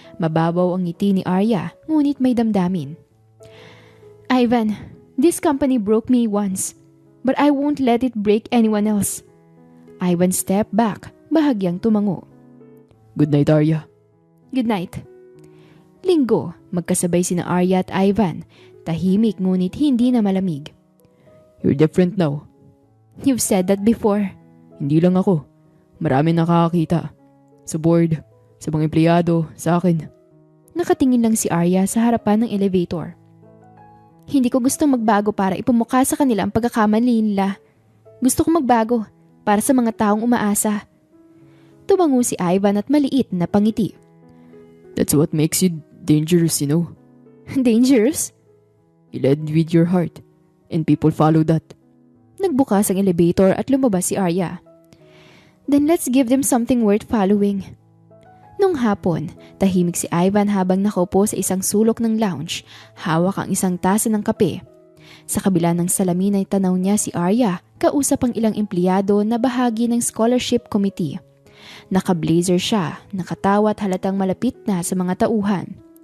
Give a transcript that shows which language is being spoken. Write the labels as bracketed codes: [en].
[tl] Mababaw ang ngiti ni Arya, ngunit may damdamin. [en] Ivan, this company broke me once, but I won't let it break anyone else. Ivan stepped back, [tl] bahagyang tumango. [en] Good night, Arya. Good night. [tl] Linggo, magkasabay sina Arya at Ivan. Tahimik ngunit hindi na malamig. [en] You're different now. You've said that before. [tl] Hindi lang ako. Marami nakakakita. Sa board, sa mga empleyado, sa akin. Nakatingin lang si Arya sa harapan ng elevator. Hindi ko gustong magbago para ipumukha sa kanila ang pagkakamali nila. Gusto ko magbago para sa mga taong umaasa. Tumango si Ivan at maliit na pangiti. [en] That's what makes you dangerous, you know. Dangerous? You led with your heart, and people follow that. [tl] Nagbukas ang elevator at lumabas si Arya. [en] Then let's give them something worth following. [tl] Nung hapon, tahimik si Ivan habang nakaupo sa isang sulok ng lounge, hawak ang isang tasa ng kape. Sa kabila ng salamin ay tanaw niya si Arya, kausap ang ilang empleyado na bahagi ng scholarship committee. Naka-blazer siya, nakatawa at halatang malapit na sa mga tauhan.